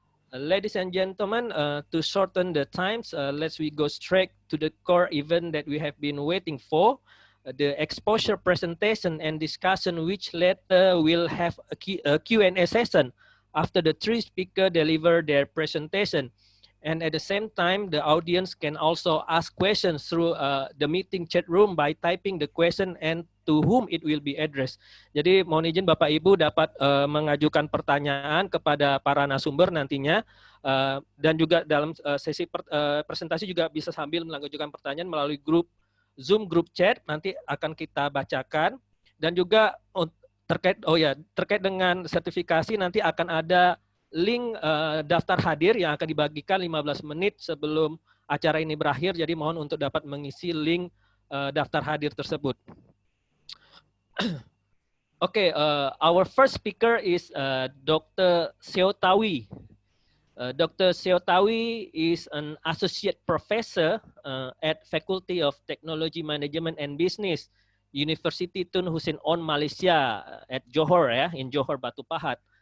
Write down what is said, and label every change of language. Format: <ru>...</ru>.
<en>Ladies and gentlemen, to shorten the times, let's we go straight to the core event that we have been waiting for, the exposure presentation and discussion, which later will have a Q&A session after the three speakers deliver their presentation. And at the same time, the audience can also ask questions through the meeting chat room by typing the question and to whom it will be addressed.</en> <id>Jadi mohon izin Bapak Ibu dapat mengajukan pertanyaan kepada para narasumber nantinya, dan juga dalam sesi presentasi juga bisa sambil mengajukan pertanyaan melalui grup Zoom grup chat, nanti akan kita bacakan. Dan juga terkait dengan sertifikasi nanti akan ada link daftar hadir yang akan dibagikan 15 menit sebelum acara ini berakhir. Jadi mohon untuk dapat mengisi link daftar hadir tersebut.</id> <en>Okay, our first speaker is Dr. Seow. Dr. Seow is an associate professor at Faculty of Technology Management and Business, Universiti Tun Hussein on Malaysia at Johor, in Johor, Batu Pahat.</en>